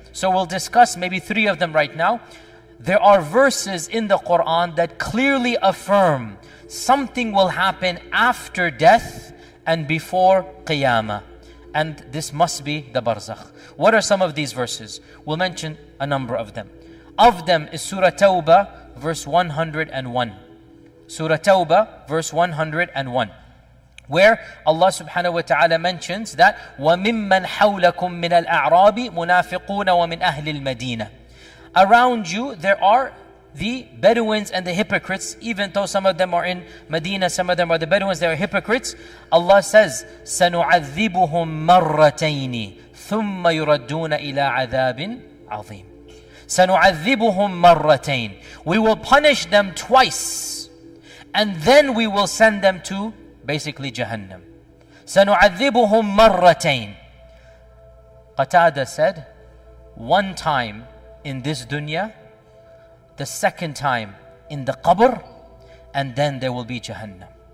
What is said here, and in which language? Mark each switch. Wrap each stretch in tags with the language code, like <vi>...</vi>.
<en>So we'll discuss maybe 3 of them right now. There are verses in the Quran that clearly affirm something will happen after death and before Qiyamah. And this must be the Barzakh. What are some of these verses? We'll mention a number of them. Of them is Surah Tawbah, verse 101. Surah Tawbah, verse 101. Where Allah subhanahu wa ta'ala mentions that</en> <ar>وَمِمَّنْ حَوْلَكُم مِّنَ الْأَعْرَابِ مُنَافِقُونَ وَمِنْ أَهْلِ الْمَدِينَةِ.</ar> <en>Around you there are the Bedouins and the hypocrites, even though some of them are in Medina, some of them are the Bedouins, they are hypocrites. Allah says,</en> <ar>سَنُعَذِّبُهُم مَّرَّتَيْنِ ثُمَّ يُرَدُّونَ إِلَىٰ عَذَابٍ عَظِيمٍ. سَنُعَذِّبُهُم مَّرَّتَيْنِ.</ar> <en>We will punish them twice, and then we will send them to basically Jahannam.</en> <ar>سَنُعَذِّبُهُم مَّرَّتَيْنِ.</ar> <en>Qatada said, one time in this dunya, the second time in the qabr, and then there will be Jahannam.</en>